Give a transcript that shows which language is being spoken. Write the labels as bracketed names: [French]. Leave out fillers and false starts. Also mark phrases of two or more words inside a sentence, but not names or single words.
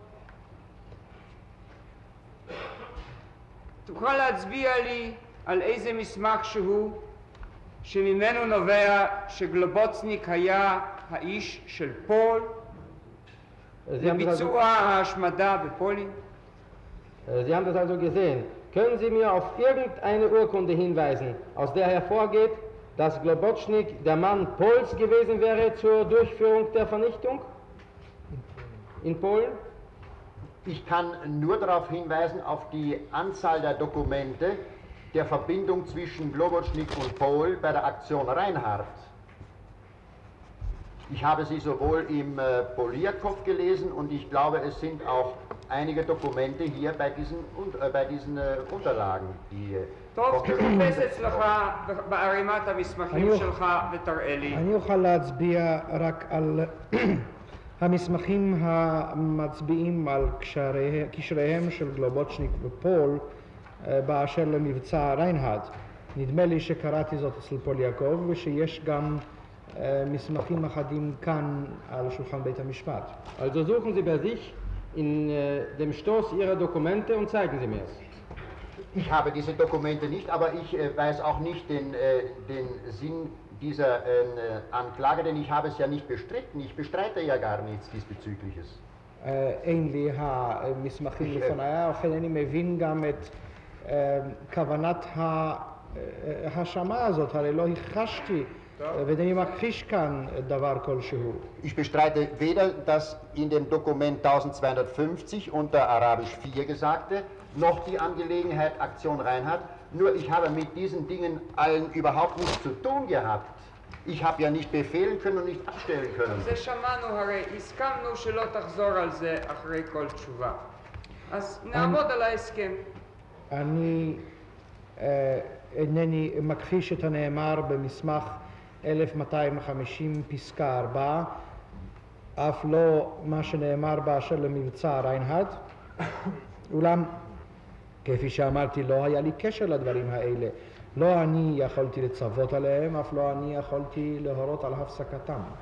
[Hebrew] תוכל להצביע לי על איזה מסמך שהוא שממנו נובע שגלובוצניק היה האיש של פול לביצוע ההשמדה בפולין? [German] Sie haben das also gesehen. Können Sie mir auf irgendeine Urkunde hinweisen, aus der hervorgeht, dass Globocnik der Mann Pols gewesen wäre zur Durchführung der Vernichtung in Polen? Ich kann nur darauf hinweisen, auf die Anzahl der Dokumente der Verbindung zwischen Globocnik und Pohl bei der Aktion Reinhardt. Ich habe sie sowohl im Poliakow gelesen und ich glaube, es sind auch einige Dokumente hier bei diesen Unterlagen, die... [Hebrew] טוב, תחפש אצלך בערימת המסמכים שלך ותראה לי. אני אוכל להצביע רק על המסמכים המצביעים על קשריהם של גלובוצ'ניק ופול באשר למבצע ריינהרט. נדמה לי שקראתי זאת אצל פוליאקוב ושיש גם מסמכים אחדים כאן על שולחן בית המשפט. [German] Also suchen Sie bei sich in dem Stoß Ihrer Dokumente und zeigen Sie mir es. Ich habe diese Dokumente nicht, aber ich weiß auch nicht den Sinn dieser Anklage, denn ich habe es ja nicht bestritten. Ich bestreite ja gar nichts diesbezügliches. [Hebrew] אין לי המסמכים לפניי, לכן אני מבין גם את כוונת ההאשמה הזאת, הרי לא הכחשתי ואני מכחיש כאן דבר כלשהו. [German] Ich bestreite weder das in dem Dokument 1250 unter Arabisch 4 Gesagte, noch die Angelegenheit Aktion Reinhardt, nur ich habe mit diesen Dingen allen überhaupt nichts zu tun gehabt. Ich habe ja nicht befehlen können und nicht abstellen können. [Hebrew] זה שמענו הרי, הסכמנו שלא תחזור על זה אחרי כל תשובה. אז נעמוד על ההסכם. אני אינני מכחיש את הנאמר במסמך 1250 פסקה 4, אף לא מה שנאמר באשר למבצע ריינהרד, אולם כפי שאמרתי לא היה לי קשר לדברים האלה, לא אני יכולתי לצוות עליהם, אף לא אני יכולתי להורות על הפסקתם.